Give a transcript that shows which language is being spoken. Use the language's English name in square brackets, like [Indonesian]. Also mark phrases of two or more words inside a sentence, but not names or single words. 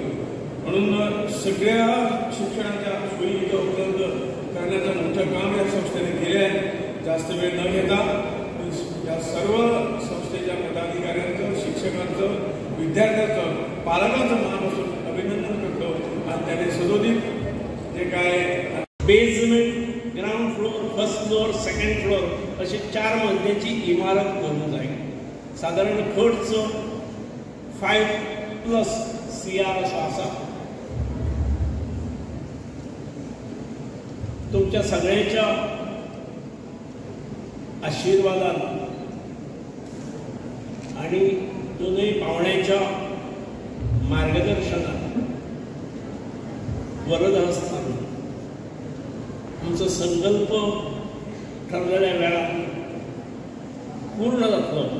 [Marathi] म्हणून सगळ्या शिक्षणाच्या सोयी इथं उपलब्ध करण्याचं मोठं काम या संस्थेने केले आहे. जास्त वेळ न घेता या सर्व संस्थेच्या पदाधिकाऱ्यांचं, शिक्षकांचं, विद्यार्थ्यांचं, पालकांचं मनापासून अभिनंदन करतो. आणि त्याने सदोदित जे काय बेसमेंट, [English] ground floor, first floor, second floor [Konkani] अशी 4 मजल्याची इमारत करूंक जाय. साधारण खर्च 5+ CR असो आसा. तुमच्या सगळ्यांच्या आशीर्वादान आणि दोनही पाहुण्यांच्या मार्गदर्शनात वरदहस्तान आमचो संकल्प ठरलेल्या वेळार पूर्ण जातलो.